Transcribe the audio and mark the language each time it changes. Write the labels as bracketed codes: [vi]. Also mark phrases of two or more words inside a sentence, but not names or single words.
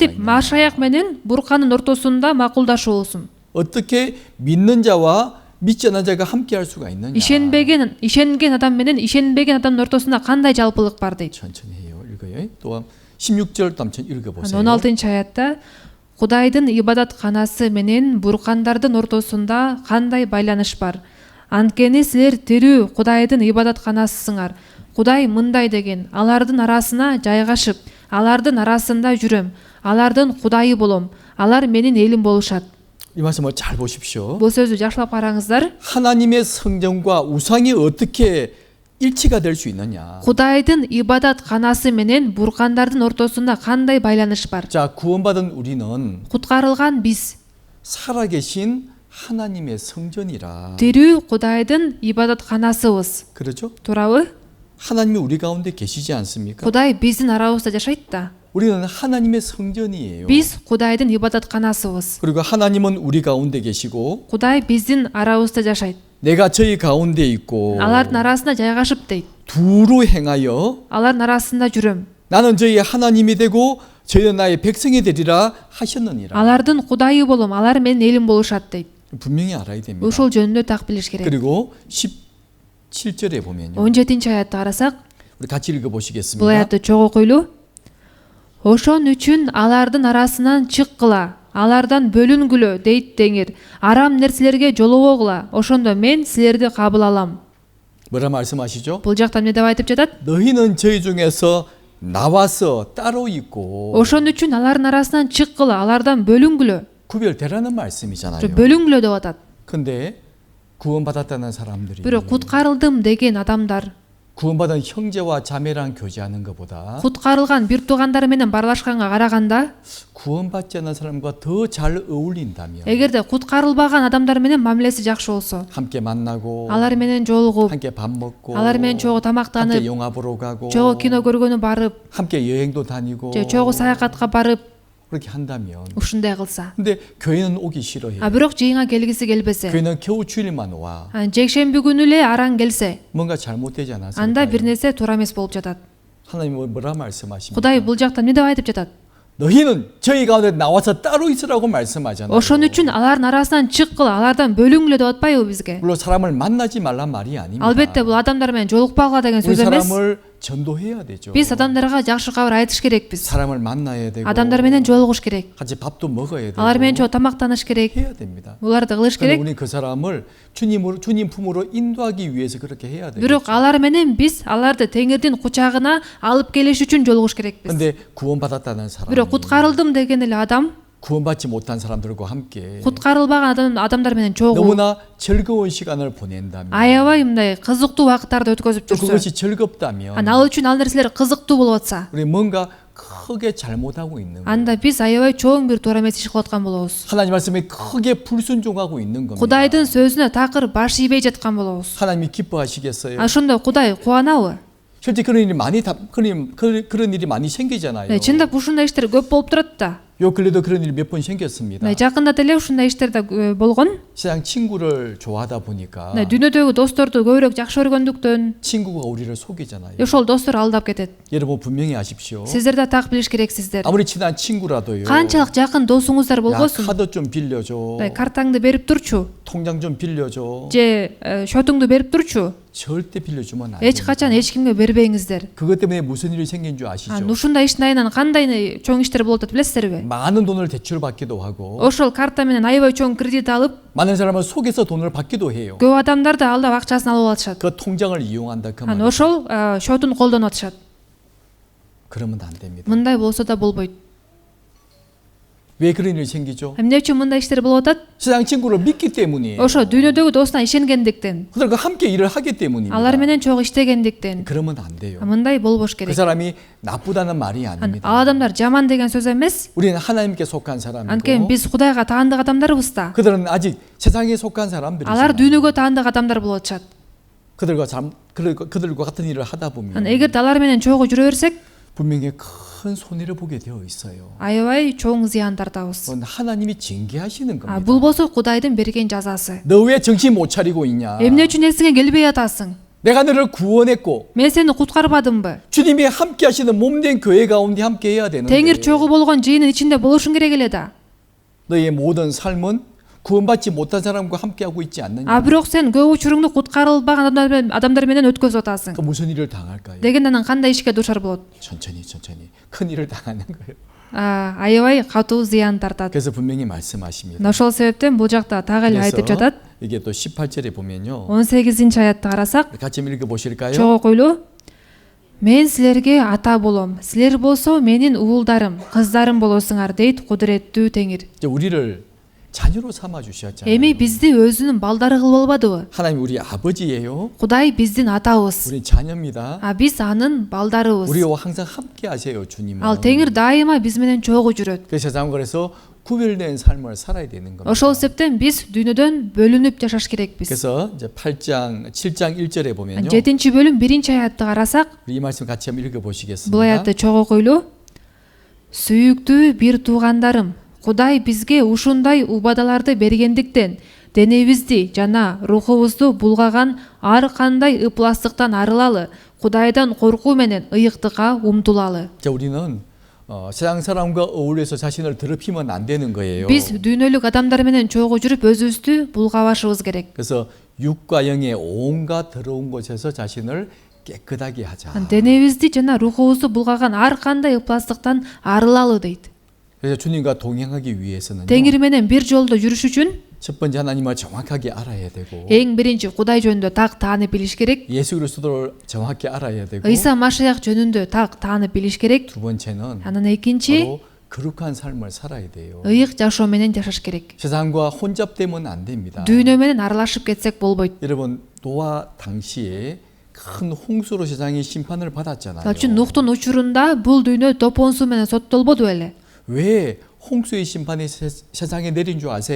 [ky] Кантип [ko] 있는 [ky] Машаяк менен буркандын ортосунда макулдашуу болсун? [ko] 어떻게 믿는 자와 믿지 않는 자가 함께 할 수가 있느냐? [ky] ишенген адам менен ишенбеген адамдын ортосунда кандай жалпылык бар дейт. [ko] 천천히 해요. 읽어요. 또 16절 담천 읽어보세요. [ky] 16-аятта Кудайдын ибадатканасы менен буркандардын ортосунда кандай байланыш бар? Анткени силер тирүү Кудайдын ибадатканасысыңар. Кудай мындай деген: алардын арасына жайгашып, алардын арасында жүрөм, алардын Кудайы болом, алар менин элим болушат. [ko] 이 말씀을 잘 보십시오. [ky] Бул сөздү жакшылап караңыздар. [ko] 하나님의 성전과 우상이 어떻게 일치가 될 수 있느냐? [ky] Кудайдын ибадатканасы менен буркандардын ортосунда кандай байланыш бар? [ko] 자, 구원받은 우리는 [ky] Куткарылган биз [ko] 살아계신 하나님의 성전이라. [ky] тирүү Кудайдын ибадатканасыбыз. [ko] 그렇죠? [ky] Туурабы? [ko] 하나님이 우리 가운데 계시지 않습니까? [ky] Кудай биздин арабызда жашайт да. [ko] 우리는 하나님의 성전이에요. [ky] Биз Кудайдын ибадатканасыбыз. [ko] 그리고 하나님은 우리 가운데 계시고 [ky] Кудай биздин арабызда жашайт. [ko] 내가 저희 가운데 있고 [ky] Алардын арасында жайгашып дейт. [ko] 두루 행하여 [ky] Алардын арасында жүрөм. [ko] 나는 저희 하나님이 되고 저희는 나의 백성이 되리라 하셨느니라. [ky] Алардын Кудайы болом, алар менин элим болушат дейт. [ko] 분명히 알아야 됩니다. [ky] Ушул жөнүндө так билиш керек. [ko] 그리고 17절에 보면요. [ky] 17-аятты карасак, [ko] 우리 같이 [ky] бул [ko] 읽어보시겠습니다. [ky] аятты чогуу окуйлу. Ошон үчүн алардын арасынан чыккыла, алардан бөлүнгүлө дейт Теңир. Арам нерселерге жолобогула, ошондо мен силерди кабыл алам. [ko] 뭐라 말씀하시죠? [ky] Бул жакта эмне деп айтып жатат? [ko] 너희는 저희 중에서 나와서 따로 있고 [ky] Ошон үчүн алардын арасынан чыккыла, алардан бөлүнгүлө. [ko] 구별되라는 말씀이잖아요. [ky] бөлүнгүлө деп атат. [ko] 근데 구원받았다는 사람들이 [ky] Бирок куткарылдым деген адамдар, [ko] 구원받은 형제와 자매랑 교제하는 것보다 [ky] куткарылган бир туугандары менен барлашканга караганда, [ko] 구원받지 않는 사람과 더 잘 어울린다면 [ky] эгерде куткарылбаган адамдар менен мамилеси жакшы болсо, [ko] 함께 만나고 [ky] алар менен жолугуп, [ko] 함께 밥 먹고 [ky] алар менен чогуу [ko] 함께 [ky] тамактанып, [ko] 영화 보러 가고 [ky] чогуу кино көргөнү барып, [ko] 함께 여행도 다니고 [ky] же чогуу саякатка барып, [ko] 그렇게 한다면 [ky] ушундай кылса. [ko] 근데 교회는 오기 싫어해요. [ky] Бирок жыйынга келгиси келбесе, [ko] 교회는 겨우 주일만 와. [ky] жекшемби күнү эле араң келсе, [ko] 뭔가 잘못되지 [ky] анда [ko] 않았을까요? [ky] бир нерсе туура эмес болуп жатат. [ko] 하나님 뭐라 말씀하십니까? [ky] Кудай бул жакта эмне деп айтып жатат? [ko] 너희는 저희 가운데 나와서 따로 있으라고 말씀하잖아요. [ky] Ошон үчүн алардын арасынан чыккыла, алардан бөлүнгүлө деп атпайбы бизге? [ko] 물론 사람을 만나지 말란 말이 아닙니다. [ky] Албетте бул адамдар менен жолукпагыла деген [ko] 우리 [ky] сөз эмес. [ko] 사람을 전도해야 되죠. [ky] Биз адамдарга жакшы кабар айтыш керекпиз. [ko] 사람을 만나야 되고 [ky] Адамдар менен жолугуш керек. [ko] 같이 밥도 먹어야 되고 [ky] Алар менен чогуу тамактаныш керек. [ko] 해야 됩니다. [ky] Буларды кылыш [ko] 그런데 [ky] керек. [ko] 우리 그 사람을 주님 품으로 인도하기 위해서 그렇게 해야 돼요. [ky] Бирок алар менен биз аларды Теңирдин кучагына алып келиш үчүн жолугуш керекпиз. [ko] 근데 구원받았다는 사람, [ky] Бирок куткарылдым деген эле адам [ko] 구원받지 못한 사람들과 함께 [ky] куткарылбаган адамдар менен чогуу [ko] 너무나 즐거운 시간을 보낸다면 [ky] аябай мындай кызыктуу убакыттарды өткөзүп [ko] 또 [ky] жүрсө, [ko] 그것이 즐겁다면 [ky] ал үчүн ал нерселер кызыктуу болуп атса, [ko] 우리 뭔가 크게 잘못하고 있는 거예요. [ky] анда биз аябай чоң бир туура эмес иш кылып аткан болобуз. [ko] 하나님 말씀에 크게 불순종하고 있는 겁니다. [ky] Кудайдын сөзүнө такыр баш ийбей жаткан болобуз. [ko] 하나님이 기뻐하시겠어요? [ky] Ошондо Кудай кубанабы? [ko] 실제 그런 일이 많이 그런 일이 많이 생기잖아요. [ky] Чындап ушундай иштер көп болуп турат да. [ko] 요 근래도 그런 일이 몇 번 생겼습니다. [ky] Жакында деле ушундай иштер да болгон. [ko] 세상 친구를 좋아하다 보니까 [ky] Дүйнөдөгү досторду көбүрөөк жакшы көргөндүктөн [ko] 친구가 우리를 속이잖아요. [ky] ошол достор алдап кетет. [ko] 여러분 분명히 아십시오. [ky] Сиздер да так билиш керексиздер. [ko] 아무리 친한 친구라도요. [ky] Канчалык жакын досуңуздар [ko] 야, [ky] болгосун, [ko] 카드 좀 빌려줘. [ky] картаңды берип турчу, [ko] 통장 좀 빌려줘. [ky] же шотуңду берип турчу. [ko] 절대 빌려주면 안 [ky] Эч [ko] 돼요. [ky] качан эч кимге бербеңиздер. [ko] 그것 때문에 무슨 일이 생긴 줄 아시죠? [ky] Ушундай иштин айынан кандай чоң иштер болуп атат билесиздерби? [ko] 많은 돈을 대출받기도 하고 [ky] Ошол карта менен аябай чоң кредит алып, [ko] 많은 사람을 속여서 돈을 받기도 해요. [ky] көп адамдар да алдап акчасын алып алышат. [ko] 그 통장을 이용한다 그 말. [ky] Ошол шотун колдонуп атышат. [ko] 그러면 안 됩니다. [ky] Мындай болсо да болбойт. [ko] 왜 그런 일이 생기죠? [ky] Эмне үчүн мындай иштер болуп атат? [ko] 세상 친구를 믿기 때문이에요. [ky] Ошо дүйнөдөгү досуна ишенгендиктен, [ko] 그들과 함께 일을 하기 때문입니다. [ky] алар менен чогуу иштегендиктен. [ko] 그러면 안 돼요. [ky] Мындай болбош [ko] 그 [ky] керек. [ko] 사람이 나쁘다는 말이 [ky] Ал [ko] 아닙니다. [ky] адамдар жаман деген сөз эмес. [ko] 우리는 하나님께 속한 [ky] Анткени [ko] 사람이고 [ky] биз Кудайга таандык адамдарбыз да. [ko] 그들은 아직 세상에 속한 [ky] Алар [ko] 사람들이잖아요. [ky] дүйнөгө таандык адамдар болуп атышат. [ko] 그들과 같은 일을 하다 보면 [ky] Эгерде алар менен чогуу жүрө берсек, [ko] 분명히 큰 손해를 보게 되어 있어요. [ky] аябай чоң зыян тартабыз. [ko] 그건 하나님이 징계하시는 겁니다. [ky] Бул болсо Кудайдын берген жазасы. [ko] 너 왜 정신 못 차리고 있냐? [ky] Эмне үчүн эсиңе келбей атасың? [ko] 내가 너를 구원했고 [ky] Мен сени куткарбадымбы? [ko] 주님이 함께 하시는 몸된 교회 가운데 함께 해야 되는데 [ky] Теңир чогуу болгон жыйынын ичинде болушуң керек эле да. [ko] 너의 모든 삶은 구원받지 못한 사람과 함께 하고 있지 않느냐? [ky] Бирок сен көп учуруңду куткарылбаган адамдар менен өткөзүп атасың. [ko] 그 무슨 일을 당할까요? [ky] Деген анан кандай ишке душар болот? [ko] 천천히 큰 일을 당하는 거예요. [ky] Аябай катуу зыян тартат. [ko] 그래서 분명히 말씀하십니다. [ky] Ошол себептен бул жакта так эле айтып жатат. [ko] 이게 또 18절에 보면요. [ky] 18-аятты карасак, [ko] 같이 읽어 보실까요? [ky] чогуу койлуу. Мен силерге ата болом. Силер болсо менин уулдарым, кыздарым болосуңар дейт кудуреттүү Теңир. [ko] 이제 우리를 자녀로 삼아 주셨잖아요. [ky] Эми бизди өзүнүн балдары кылып албадыбы? [ko] 하나님 우리 아버지예요. [ky] Кудай биздин атабыз. [ko] 우리 자녀입니다. [ky] Биз анын балдарыбыз. [ko] 우리와 항상 함께 하세요, 주님은. [ky] Ал Теңир дайыма биз менен чогуу жүрөт. [ko] 그 세상 그래서 구별된 삶을 살아야 되는 겁니다. [ky] Ошол себептен биз дүйнөдөн бөлүнүп жашаш керекпиз. [ko] 그래서 이제 7장 1절에 보면요. [ky] 7-бөлүм 1-аятты карасак, [ko] 이 말씀 같이 한번 읽어 [ky] бул [ko] 보시겠습니다. [ky] аятты чогуу койлуу. Сүйүктүү бир туугандарым, Кудай бизге ушундай убадаларды бергендиктен денебизди жана рухубузду булгаган ар кандай ыпластыктан арылалы, Кудайдан коркуу менен ыйыктыкка умтулалы. [ko] 자, 우리는 세상 사람과 어울려서 자신을 더럽히면 안 되는 거예요. [ky] Биз дүйнөлүк адамдар менен чогуу жүрүп өзүбүздү булгабашыбыз керек. [ko] 그래서 육과 영의 온갖 더러운 곳에서 자신을 깨끗하게 하자. [ky] денебизди жана рухубузду булгаган ар кандай ыпластыктан арылалы дейт. [ko] 그래서 주님과 동행하기 위해서는 [ky] Теңир менен бир жолдо жүрүш үчүн [ko] 첫 번째 하나님을 정확하게 알아야 되고 [ky] эң биринчи Кудай жөнүндө так таанып билиш керек. [ko] 예수 그리스도를 정확히 알아야 되고 [ky] Ыйса Машиях жөнүндө так таанып билиш керек. [ko] 두 번째는 [ky] Анан экинчи [ko] 바로 거룩한 삶을 살아야 돼요. [ky] ыйык жашоо менен жашаш керек. [ko] 세상과 혼잡되면 안 됩니다. [ky] дүйнө менен аралашып кетсек болбойт. [ko] 여러분 노아 당시에 큰 홍수로 세상이 심판을 받았잖아요. [ky] Ал үчүн Нухтун учурунда бул дүйнө топон суу менен соттолбоду беле? [ko] 왜 홍수의 심판이 세상에 내린 줄 아세요?